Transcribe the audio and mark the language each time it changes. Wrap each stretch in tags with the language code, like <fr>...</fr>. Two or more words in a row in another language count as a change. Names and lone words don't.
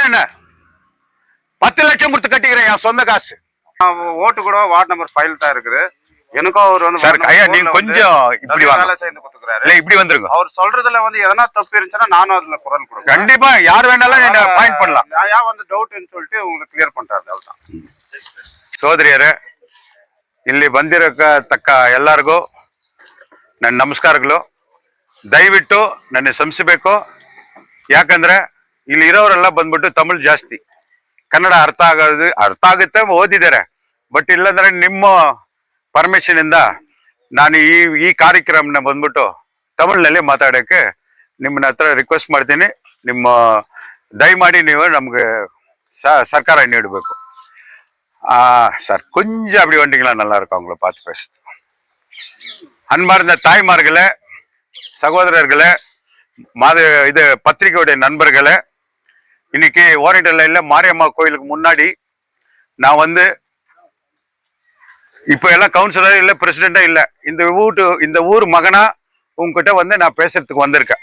<ta>என்ன 10 லட்சம் கொடுத்து கட்டிக்கிறேன் என் சொந்த காசு. ஓட்டு கூட வார்டு நம்பர் 5 தான் இருக்குது. எனக்கும் அவர் வந்து சார் ஐயா நீங்க கொஞ்சம் இப்படி வேலை செய்து கொடுத்துக்கிறாரு. இல்ல இப்படி வந்துருங்க. அவர் சொல்றதுல வந்து எதனா தப்பு இருந்துச்சுன்னா நானும் அதுல குரல் கொடுக்குறேன். கண்டிப்பா யார் வேணாலும் என்ன பாயிண்ட் பண்ணலாம். நான் வந்து டவுட்னு சொல்லிட்டு உங்களுக்கு கிளியர் பண்றாரு. அவ்வளவுதான்.</ta> <kn>ಸೋದರಿಯರೇ, ಇಲ್ಲಿ ಬಂದಿರತಕ್ಕ ಎಲ್ಲರಿಗೂ ನನ್ನ ನಮಸ್ಕಾರಗಳು. ದಯವಿಟ್ಟು ನನ್ನ ಕ್ಷಮಿಸಬೇಕು. ಯಾಕಂದ್ರೆ ಇಲ್ಲಿ ಇರೋರೆಲ್ಲ ಬಂದ್ಬಿಟ್ಟು ತಮಿಳ್ ಜಾಸ್ತಿ, ಕನ್ನಡ ಅರ್ಥ ಆಗುತ್ತೆ, ಓದಿದ್ದಾರೆ. ಬಟ್ ಇಲ್ಲಂದ್ರೆ ನಿಮ್ಮ ಪರ್ಮಿಷನ್ ಇಂದ ನಾನು ಈ ಕಾರ್ಯಕ್ರಮನ ಬಂದ್ಬಿಟ್ಟು ತಮಿಳ್ನಲ್ಲಿ ಮಾತಾಡೋಕ್ಕೆ ನಿಮ್ಮನ್ನ ಹತ್ರ ರಿಕ್ವೆಸ್ಟ್ ಮಾಡ್ತೀನಿ. ನಿಮ್ಮ ದಯಮಾಡಿ ನೀವು ನಮ್ಗೆ ಸರ್ಕಾರ ನೀಡಬೇಕು.</kn> <ta>சார் கொஞ்சம் அப்படி வந்துட்டீங்களா நல்லா இருக்கும் அவங்கள பார்த்து பேசுது. அன்பார்ந்த தாய்மார்களே, சகோதரர்களே, இது பத்திரிகையுடைய நண்பர்களே, இன்னைக்கு ஓரியண்டல் லைன்ல மாரியம்மா கோயிலுக்கு முன்னாடி நான் வந்து இப்ப எல்லாம் கவுன்சிலர் இல்ல பிரசிடென்டா இல்ல, இந்த ஊர் மகனா உங்ககிட்ட வந்து நான் பேசுறதுக்கு வந்திருக்கேன்.</ta>